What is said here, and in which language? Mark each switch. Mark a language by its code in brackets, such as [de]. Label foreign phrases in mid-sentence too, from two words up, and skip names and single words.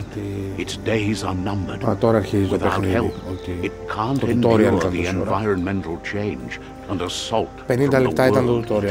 [en] Its days are numbered. Without help, it can't endure the environmental change and assault from the [el] 50 λεπτά ήταν το [en] world tutorial,